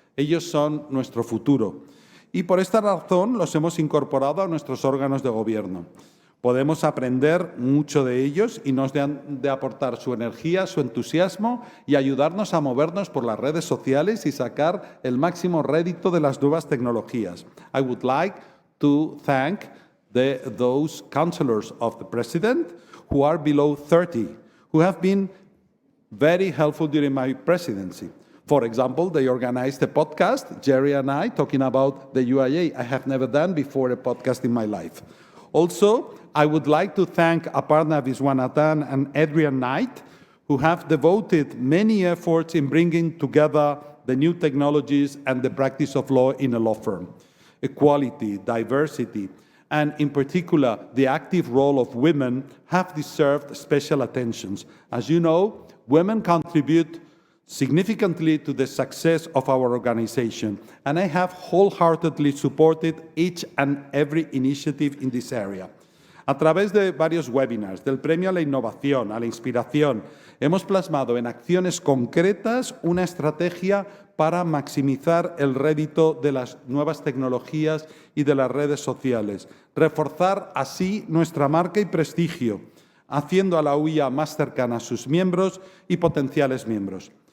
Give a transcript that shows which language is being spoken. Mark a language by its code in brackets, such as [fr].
[es] Ellos son nuestro futuro. Y por esta razón los hemos incorporado a nuestros órganos de gobierno. Podemos aprender mucho de ellos y nos han de aportar su energía, su entusiasmo y ayudarnos a movernos por las redes sociales y sacar el máximo rédito de las nuevas tecnologías. [en] I would like to thank those counselors of the President who are below 30, who have been very helpful during my presidency. For example, they organized a podcast, Jerry and I, talking about the UIA. I have never done before a podcast in my life. Also, I would like to thank Aparna Viswanathan and Adrian Knight, who have devoted many efforts in bringing together the new technologies and the practice of law in a law firm. equality, diversity, and in particular, the active role of women have deserved special attentions. As you know, women contribute significantly to the success of our organization, and I have wholeheartedly supported each and every initiative in this area. [es] A través de varios webinars, del Premio a la Innovación, a la Inspiración, hemos plasmado en acciones concretas una estrategia para maximizar el rédito de las nuevas tecnologías y de las redes sociales, reforzar así nuestra marca y prestigio, haciendo a la UIA más cercana a sus miembros y potenciales miembros.